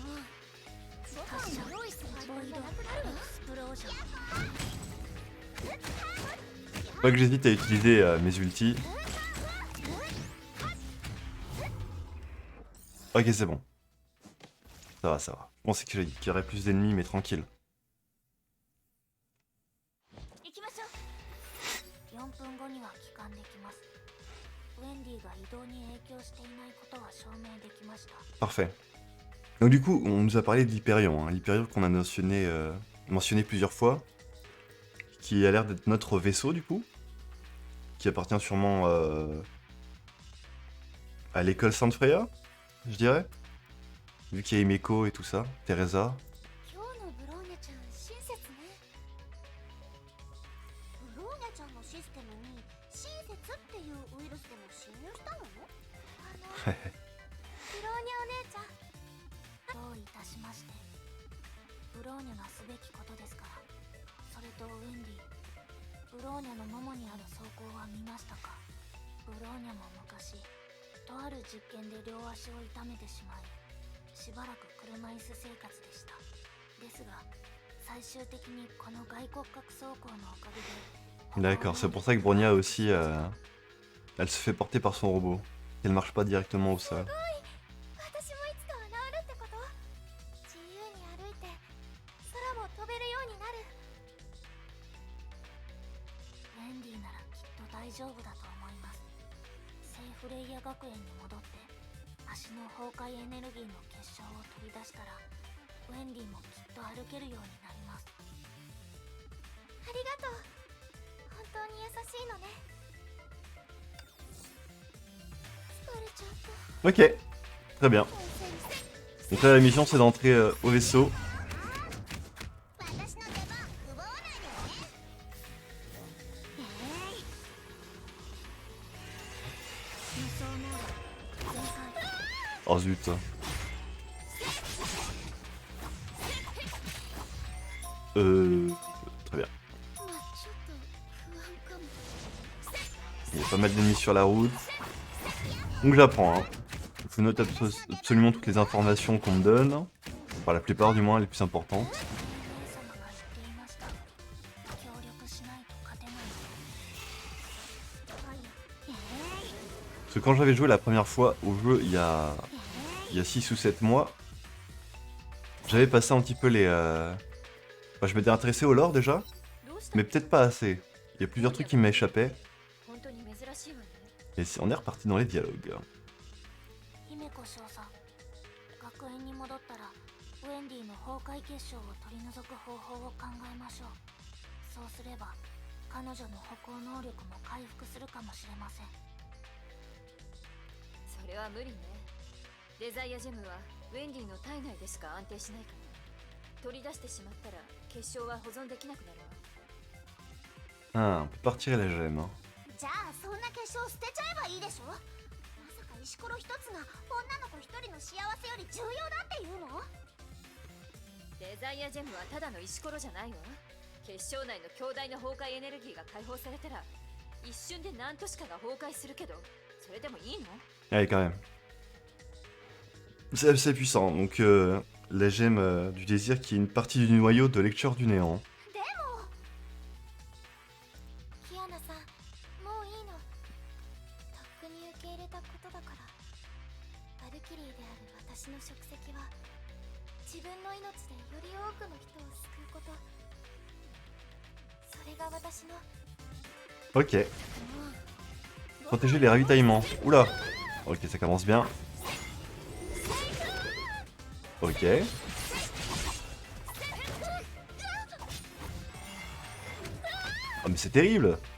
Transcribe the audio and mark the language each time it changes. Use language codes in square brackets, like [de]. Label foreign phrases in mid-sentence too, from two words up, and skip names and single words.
[fr] Pas que j'hésite à utiliser mes ultis. Ok, c'est bon. Ça va, ça va. Je pensais qu'il y aurait plus d'ennemis, mais tranquille. [ja] 行きましょう。4分後には帰還できます。ウェンディが移動に影響していないことは証明できました。 [fr] Parfait. Donc du coup, on nous a parlé de l'Hyperion, hein. L'Hyperion qu'on a mentionné plusieurs fois, qui a l'air d'être notre vaisseau du coup, qui appartient sûrement à l'école Sainte Freya, je dirais, vu qu'il y a Himeko et tout ça, Teresa. [ja] 今日のブローニャちゃん親切ね。ブローニャちゃんのシステムに親切っていうウイルスでも侵入したの？ブローニャお姉ちゃん。どういたしまして。ブローニャがすべきことですから。それとウェンディ、ブローニャのももにある装甲は見ましたか？ブローニャも昔、とある実験で両足を痛めてしまい、しばらく車椅子生活でした。ですが、最終的にこの外骨格装甲のおかげで。 [fr] D'accord, c'est pour ça que Bronia aussi, elle se fait porter par son robot. Elle marche pas directement au sol. [ja] 私もいつかは治るってこと？自由に歩いて空も飛べるようになる。ウェンディならきっと大丈夫だと思います。聖フレイヤ学園に戻って足の崩壊エネルギーの結晶を取り出したらウェンディもきっと歩けるようになります。ありがとう。本当に優しいのね。疲れちゃった。 [fr] Ok, très bien. Donc là la mission c'est d'entrer au vaisseau. [ja] 私の出番奪わないでね。無双モード全開。 [fr] Oh zut. Très bien. [ja] まあちょっと不安かも。 [fr] Il y a pas mal d'ennemis sur la route. Donc j'apprends, hein. Je note absolument toutes les informations qu'on me donne. Enfin la plupart du moins, les plus importantes. [ja] 姉様が言っていました。協力しないと勝てない。はい。 [fr] Parce que quand j'avais joué la première fois au jeu il y a 6 ou 7 mois, j'avais passé un petit peu les... Enfin, je m'étais intéressé au lore déjà, [ja] どうした？ [fr] mais peut-être pas assez. Il y a plusieurs trucs qui m'échappaient, [ja] 本当に珍しいわね。 [fr] et on est reparti dans les dialogues. [ja] 姫子少佐、学園に戻ったらウェンディの崩壊結晶を取り除く方法を考えましょう。そうすれば彼女の歩行能力も回復するかもしれません。それは無理ね。デザイアジェムはウェンディの体内でしか安定しないから。取り出してしまったら結晶は保存できなくなるわ。 [fr] Ah, on peut pas retirer les gemmes. Hein. [ja] じゃあそんな結晶捨てちゃえばいいでしょ。まさか石ころ一つが女の子一人の幸せより重要だっていうの？デザイアジェムはただの石ころじゃないわ。結晶内の強大な崩壊エネルギーが解放されたら一瞬で何都市かが崩壊するけど、それでもいいの？ [fr] Allez, quand même. C'est assez puissant, donc la gemme du désir qui est une partie du noyau de lecture du néant. [ja] でもキアナさん、もういいの。とっくに受け入れたことだから。バルキリーである私の職責は自分の命でより多くの人を救うこと。それが私の。 [fr] Ok. Protéger les ravitaillements. Oula. Ok, ça commence bien. Ok. mais c'est terrible.